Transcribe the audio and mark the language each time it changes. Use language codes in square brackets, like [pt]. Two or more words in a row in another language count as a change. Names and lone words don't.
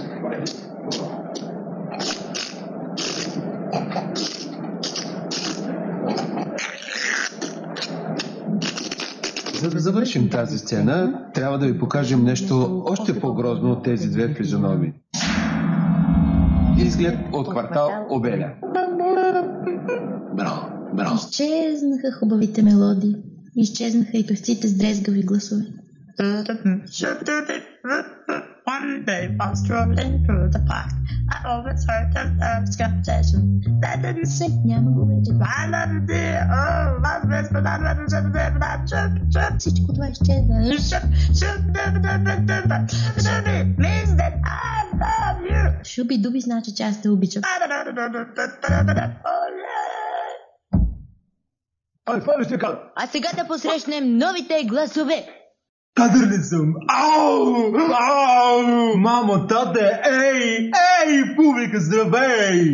[bg] За да завършим тази сцена, трябва да ви покажем нещо още по-грозно от тези две физиономии. Изглед от квартал Обеля. Браво, браво. Изчезнаха хубавите мелодии. Изчезнаха и певците с дрезгави гласове. [en] One day while strolling through the park, I overheard the birds' conversation. They didn't sing, [bg] Няма го вече. [en] I love you, dear. Oh, my best, but I love you, [bg] Всичко това изчезна. [en] means that I love you. [bg] Шуби-дуби значи, че аз те обичам. Ай, фали ще кажа. А сега да посрещнем новите гласове. Кадър ли съм? Ау! Ау! Мамо, тате, ей! Ей, публика, здравей!